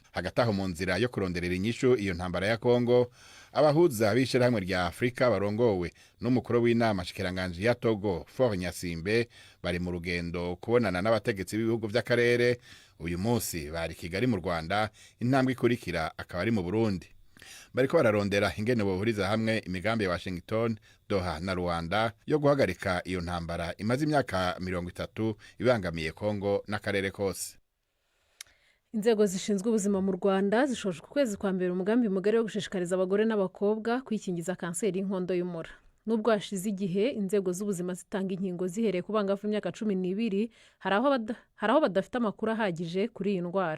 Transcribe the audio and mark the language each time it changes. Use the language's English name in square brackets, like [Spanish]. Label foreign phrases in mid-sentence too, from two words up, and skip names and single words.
[Rundi] Hagati aho mu nzira yo kuronderera inyishu iyo ntambara ya Kongo abahuza b'ishirahamwe rya Afrika barongowe n'umukuru w'inama shikiranganje ya Togo Faure Nyasimbe bari mu rugendo kubonana n'abategetsi b'ibihugu vy'akarere. Uyu munsi bari Kigali mu Rwanda, intambwe ikurikira akaba ari mu Burundi. Bariko bararondera ingene bohuriza hamwe imigambi ya Washington, Doha na Rwanda yo guhagarika iyo ntambara imaze imyaka 30 ibangamiye Kongo n'akarere kose. [Kinyarwanda] Inzego zishinzwe ubuzima mu Rwanda zishoje ku kwezi kwa mbere umugambi mugari wo gushishikariza abagore n'abakobwa kwikingiza kanseri y'inkondo y'umura. Nubwo hashize igihe inzego z'ubuzima zitanga inkingo zihereye ku bangavu imyaka 12 hari aho badafite amakuru ahagije kuri iyi ndwara.